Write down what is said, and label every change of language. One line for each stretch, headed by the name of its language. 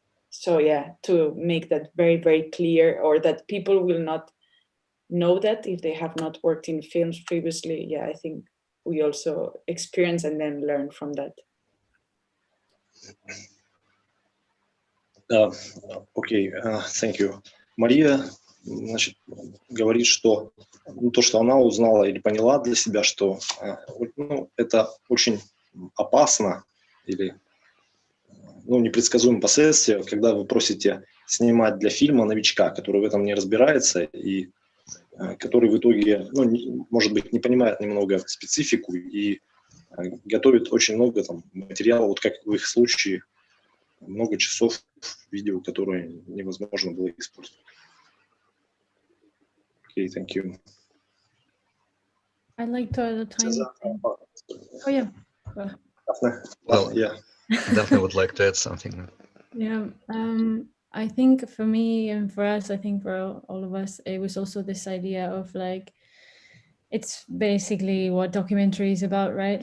English: So yeah, to make that very, very clear, or that people will not know that if they have not worked in films previously. Yeah, I think we also experience and then learn from that. Окей, thank you.
Russian: Мария, значит, говорит, что то, что она узнала или поняла для себя, что это очень опасно или непредсказуемые последствия, когда вы просите снимать для фильма новичка, который в этом не разбирается и который в итоге, может быть, не понимает немного специфику и готовит очень много там материала, вот как в их случае, много часов видео, которые невозможно было использовать.
English: Okay, thank you. I'd like to add a tiny thing. Oh yeah. Well, yeah. Dafne would like to add something. Yeah. I think for me and for us, I think for all of us, it was also this idea of like, it's basically what documentary is about, right?